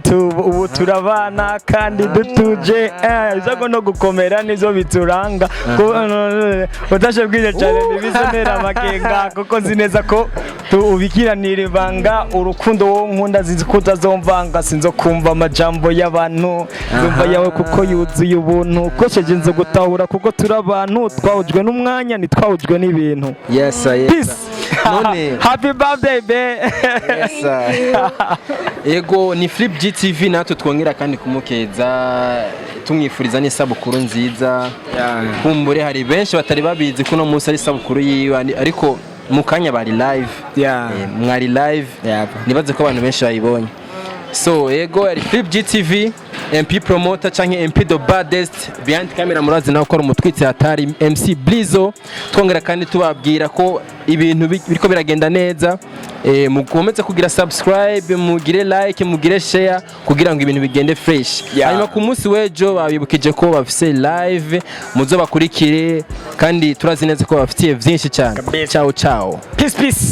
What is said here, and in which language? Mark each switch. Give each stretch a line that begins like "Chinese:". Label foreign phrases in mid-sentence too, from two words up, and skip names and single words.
Rundi: ubu turabana kandi dutuje ibyago no gukomera nizo bituranga udashobwije cyane nibizonera amakenga kuko zineza ko ubikiranira ibanga urukundo wo nkunda zizikuta zomvanga sinzo kumva amajambo y'abantu zumva yawe kuko yuzuye ubuntu kosheje nzo gutahura kuko turabantu twahujwe n'umwanya nitwahujwe n'ibintu yes none
English: happy birthday be
Rundi: ego ni Flip GTV natwe twongera kandi kumukeza tumwifuriza n'isabukuru nziza kumbure hari benshi batari babizi kuno munsi ari isabukuru yiwe ariko mukanya bari live mwari live nibaze ko abantu benshi bayibonye so ego ari Flip GTV MP promoter canke MP
English: the baddest behind camera
Rundi: murazi nawe ukora umutwitsi hatari MC Blizo twongera kandi tubabwira ko ibintu biriko biragenda neza mukomeze kugira subscribe mugire like mugire share kugira ngo ibintu bigende fresh hanyuma ku munsi wejo babibukije ko bafise live muzo bakurikire kandi turazi neza ko bafitiye byinshi cyane ciao